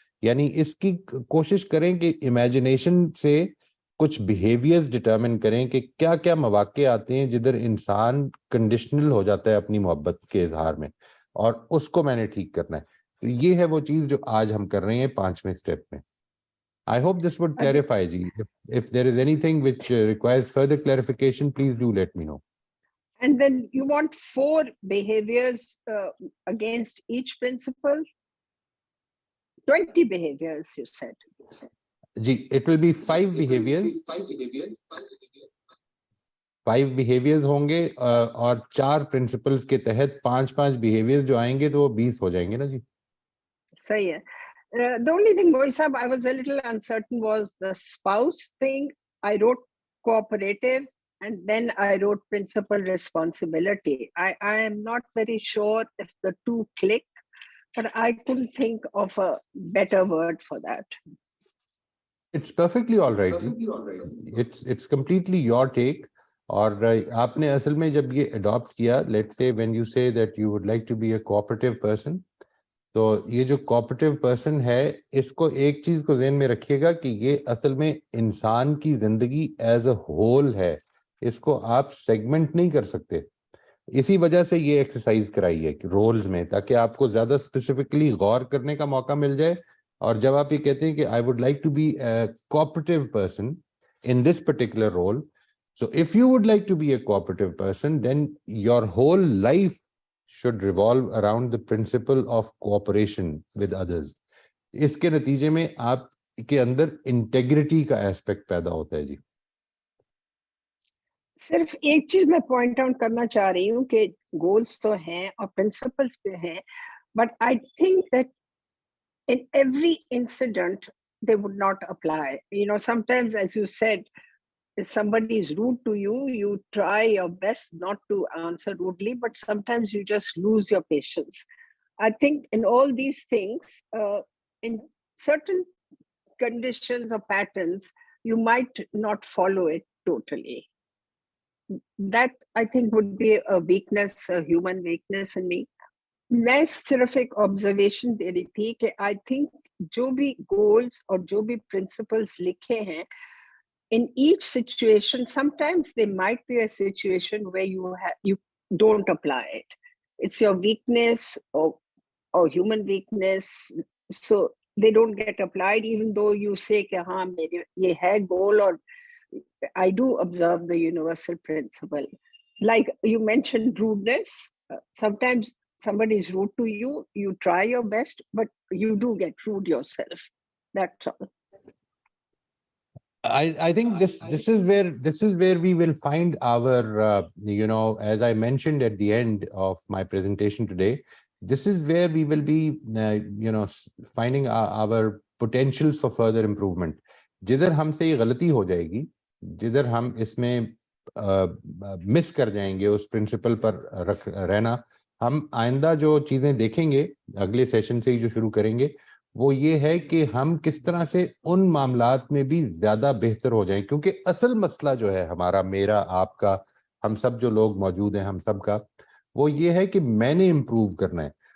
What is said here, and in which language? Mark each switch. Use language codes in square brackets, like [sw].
[hi] यानी इसकी कोशिश करें कि इमेजिनेशन से कुछ बिहेवियर्स डिटरमिन करें कि क्या क्या मौके आते हैं जिधर इंसान कंडीशनल हो जाता है अपनी मोहब्बत के इजहार में, और उसको मैंने ठीक करना है. तो ये है वो चीज जो आज हम कर रहे हैं 5वें स्टेप में. [en] I hope this would clarify जी. If there is anything which requires further clarification, please do let me know. And then you want 4 behaviors against each principle? 20 behaviors, you said. जी, it will be 5 behaviors. [hi] 5 behaviors होंगे और 4 principles के तहत 5-5 behaviors जो आएंगे तो वो 20 हो जाएंगे ना जी. सही है. [en] The only thing, Moin Sahab, I was a little uncertain was the spouse thing. I wrote cooperative, and then I wrote principal responsibility. I am not very sure if the two click, but I couldn't think of a better word for that. It's perfectly all right जी. It's completely your take. [hi] और आपने असल में जब ये adopt किया, [en] let's say when you say that you would like to be a cooperative person, [hi] तो ये जो cooperative person है, इसको एक चीज को ज़हन में रखिएगा कि ये असल में इंसान की जिंदगी [en] as a whole [hi] है. इसको आप सेगमेंट नहीं कर सकते. इसी वजह से ये एक्सरसाइज कराई है रोल्स में, ताकि आपको ज्यादा स्पेसिफिकली गौर करने का मौका मिल जाए. और जब आप ये कहते हैं कि [en] I would like to be a cooperative person in this particular role, so if you would like to be a cooperative person, then your whole life should revolve around the principle of cooperation with others. [hi] इसके नतीजे में आपके अंदर integrity का aspect पैदा होता है जी. सिर्फ एक चीज मैं पॉइंट आउट करना चाह रही हूँ कि गोल्स तो हैं और प्रिंसिपल्स पे हैं, [en] But I think that in every incident they would not apply. Sometimes, as you said, if somebody is rude to you, you try your best not to answer rudely, but sometimes you just lose your patience. I think in all these things, in certain conditions or patterns, you might not follow it totally. That I think would be a weakness, a human weakness in me. [hi] मैं सिर्फ एक observation दे रही थी कि I think जो भी goals और जो भी प्रिंसिपल्स लिखे हैं, [en] in each situation, sometimes there might be a situation where you don't apply it. It's your weakness or human weakness, so they don't get applied, even though you say [hi] कि हाँ मेरे ये है [en] goal, or I do observe the universal principle. Like you mentioned rudeness, sometimes somebody is rude to you, you try your best, but you do get rude yourself. That's all. I think this is where we will find our as I mentioned at the end of my presentation today, this is where we will be finding our potentials for further improvement. [hi] जिधर हमसे ये गलती हो जाएगी, जिधर हम इसमें miss कर जाएंगे उस प्रिंसिपल पर रहना, हम आइंदा जो चीजें देखेंगे अगले सेशन से ही जो शुरू करेंगे वो ये है कि हम किस तरह से उन मामलात में भी ज्यादा बेहतर हो जाएं, क्योंकि असल मसला जो है हमारा, मेरा, आपका, हम सब जो लोग मौजूद हैं हम सब का, वो ये है कि मैंने इम्प्रूव करना है।